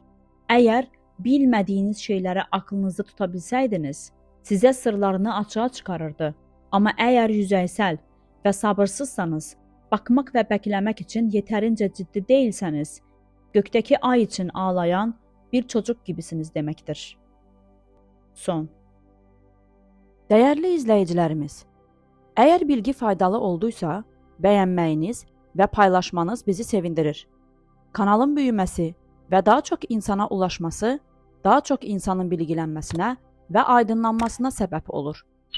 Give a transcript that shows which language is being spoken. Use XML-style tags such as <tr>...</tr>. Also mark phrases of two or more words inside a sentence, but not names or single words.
<tr>Eğer bilmediğiniz şeylere aklınızda tutabilseydiniz, size sırlarını açığa çıkarırdı. Ama eğer yüzeysel ve sabırsızsanız, bakmak ve beklemek için yeterince ciddi değilseniz, gökteki ay için ağlayan bir çocuk gibisiniz demektir. Son.</tr> <az>Dəyərli izləyicilərimiz, əgər bilgi faydalı olduysa, bəyənməyiniz və paylaşmanız bizi sevindirir. Kanalın büyüməsi və daha çox insana ulaşması, daha çox insanın bilgilənməsinə və aydınlanmasına səbəb olur.</az>